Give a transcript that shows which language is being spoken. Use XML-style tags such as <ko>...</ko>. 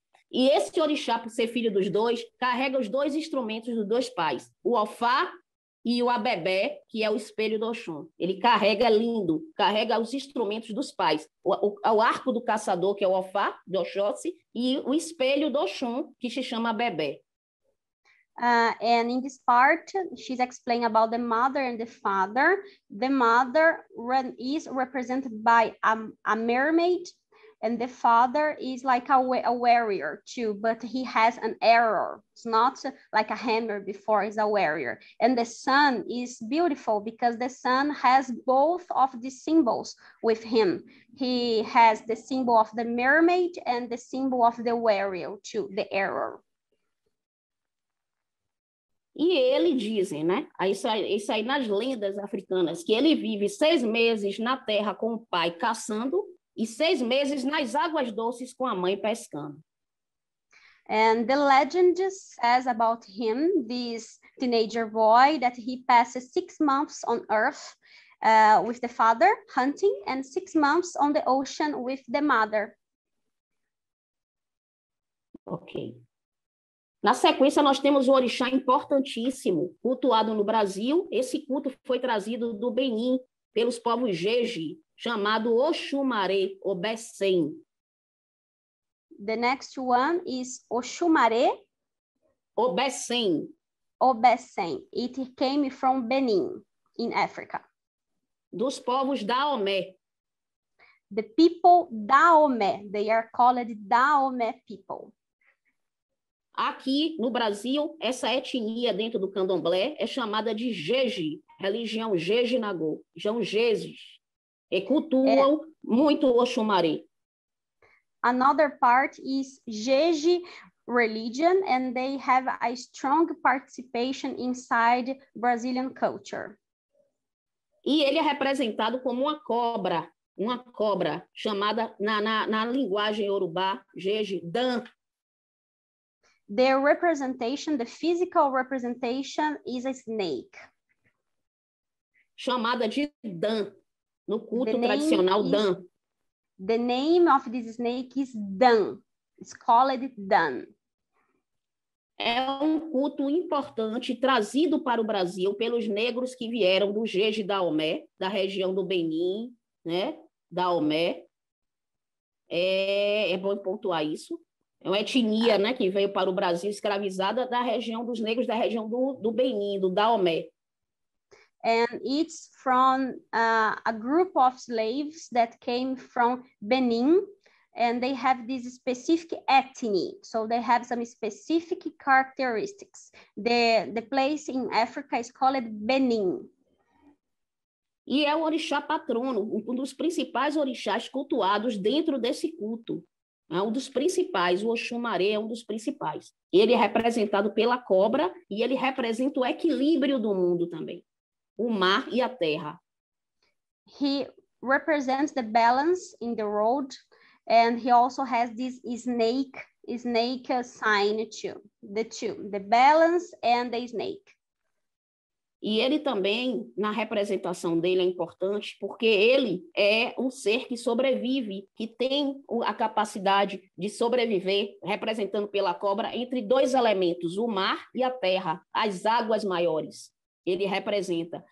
<pt>E esse orixá, por ser filho dos dois, carrega os dois instrumentos dos dois pais, o ofá e o abebé, que é o espelho do Oxum. Ele carrega lindo, carrega os instrumentos dos pais, o arco do caçador, que é o ofá, do Oxóssi, e o espelho do Oxum, que se chama abebé.</pt> <en>And in this part, she's explaining about the mother and the father. The mother is represented by a mermaid, and the father is like a warrior too, but he has an arrow. It's not like a hammer before, it's a warrior. And the sun is beautiful because the sun has both of the symbols with him. He has the symbol of the mermaid and the symbol of the warrior too, the arrow.</en> <pt>E ele dizem, né? Isso aí nas lendas africanas, que ele vive 6 meses na terra com o pai caçando e 6 meses nas águas doces com a mãe pescando.</pt> <en>And the legend says about him, this teenager boy, that he passes 6 months on Earth with the father hunting and 6 months on the ocean with the mother. Ok.</en> <pt>Na sequência, nós temos o orixá importantíssimo, cultuado no Brasil. Esse culto foi trazido do Benin pelos povos Jeje, chamado Oxumaré, ou Bessem.</pt> <en>The next one is Oxumaré. Obessem. Obessem. It came from Benin, in Africa.</en> <pt>Dos povos Daomé.</pt> <en>The people Daomé, they are called Daomé people.</en> <pt>Aqui no Brasil, essa etnia dentro do candomblé é chamada de Jeje, religião Jeje-Nagô, são Jejes, e cultuam muito Oxumaré.</pt> <en>Another part is Jeje religion, and they have a strong participation inside Brazilian culture.</en> <pt>E ele é representado como uma cobra chamada na linguagem iorubá, Jeje, Dan.</pt> <en>Their representation, the physical representation, is a snake.</en> <pt>Chamada de Dan, no culto tradicional Dan.</pt> <en>The name of this snake is Dan. It's called Dan.</en> <pt>É um culto importante trazido para o Brasil pelos negros que vieram do Jeje Daomé, da região do Benin, né? Daomé. É bom pontuar isso. É uma etnia, né, que veio para o Brasil escravizada da região dos negros, da região do Benin, do Daomé.</pt> <en>And it's from a group of slaves that came from Benin, and they have this specific ethnicity. So they have some specific characteristics. The place in Africa is called Benin.</en> <pt>E é o orixá patrono, um dos principais orixás cultuados dentro desse culto. É um dos principais, o Oxumaré é um dos principais. Ele é representado pela cobra e ele representa o equilíbrio do mundo também, o mar e a terra.</pt> <en>He represents the balance in the road, and he also has this snake sign too. The balance and the snake.</en> <pt>E ele também, na representação dele, é importante, porque ele é um ser que sobrevive, que tem a capacidade de sobreviver, representando pela cobra, entre dois elementos, o mar e a terra, as águas maiores. Ele representa.</pt>